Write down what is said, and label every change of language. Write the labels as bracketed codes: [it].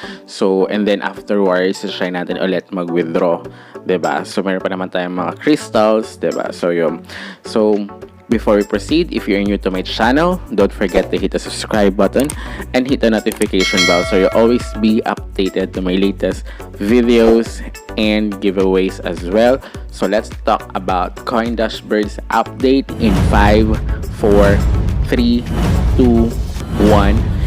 [en] So, and then afterwards, try [tl] natin ulit mag-withdraw, diba? So, meron pa naman tayong mga crystals, diba? So, yun. [en] So, before we proceed, if you're new to my channel, don't forget to hit the subscribe button and hit the notification bell so you'll always be updated to my latest videos and giveaways as well. So, let's talk about Coin-Birds update in 5, 4, 3, 2, 1.